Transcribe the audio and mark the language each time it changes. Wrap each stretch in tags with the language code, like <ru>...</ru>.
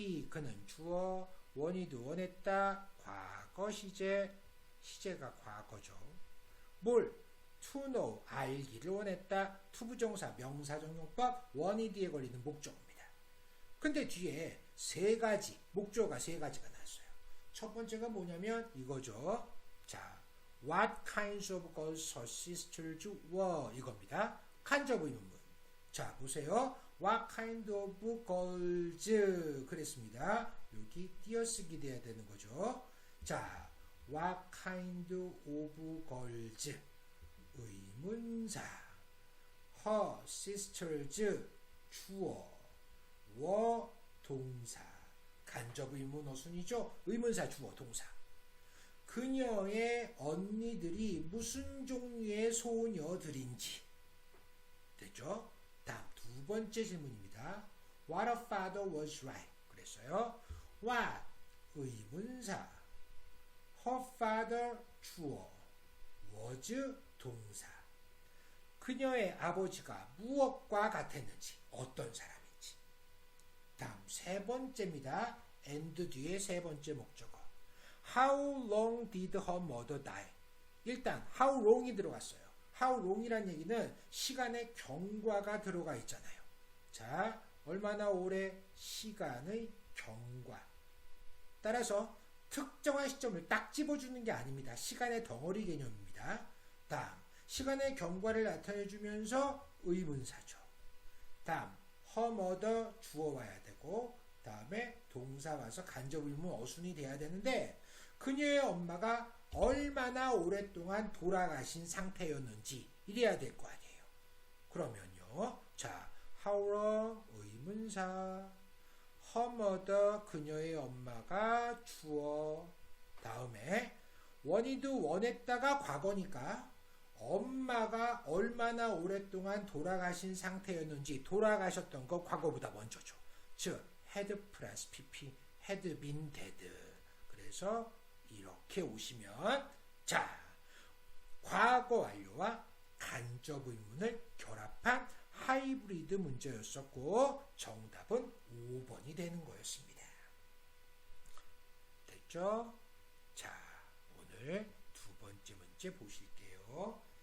<ko>그는 주어, 원했다. 과거 시제가 과거죠. 뭘?</ko> <en>to know,</en> <ko>알기를 원했다. 투부정사, 명사정용법, 원이드에 걸리는 목적어입니다. 근데 뒤에 3가지, 목적어가 3가지가 나왔어요. 첫 번째가 뭐냐면 이거죠.</ko> <en>자, what kinds of girls her sisters were 이겁니다.</en> <ko>간접 의문문. 자, 보세요.</ko> <en>what kind of girls</en> <ko>그랬습니다. 여기 띄어쓰기 돼야 되는 거죠. 자,</ko> <en>What kind of girls? 의문사. Her sisters. 주어. were 동사.</en> <ko>간접 의문 어순이죠. 의문사 주어 동사. 그녀의 언니들이 무슨 종류의 소녀들인지. 됐죠? 다음 두 번째 질문입니다.</ko> <en>What her father was like.</en> <ko>그랬어요. What 의문사.</ko> <en>Her father 주어.</en> <ko>was 동사. 그녀의 아버지가 무엇과 같았는지. 어떤 사람인지. 다음 세 번째입니다. and 뒤에 세 번째 목적어.</ko> <en>How long did her mother die?</en> <ko>일단</ko> <en>how long</en> <ko>이 들어갔어요. How long이란 얘기는 시간의 경과가 들어가 있잖아요. 자, 얼마나 오래? 시간의 경과. 따라서 특정한 시점을 딱 집어주는 게 아닙니다. 시간의 덩어리 개념입니다. 다음, 시간의 경과를 나타내주면서 의문사죠. 다음, her mother 주어 와야 되고 다음에 동사 와서 간접 의문 어순이 돼야 되는데 그녀의 엄마가 얼마나 오랫동안 돌아가신 상태였는지 이래야 될 거 아니에요. 그러면요. 자, how long 의문사. her mother 그녀의 엄마가 주어. 다음에 원했다가 과거니까 엄마가 얼마나 오랫동안 돌아가신 상태였는지 돌아가셨던 거 과거보다 먼저죠.</ko> <en>즉 had 플러스 pp had been dead.</en> <ko>그래서 이렇게 오시면 자 과거 완료와 간접 의문을 결합한 하이브리드 문제였었고 정답은 5번이 되는 거였습니다. 됐죠? 자 오늘 두 번째 문제 보실게요.</ko>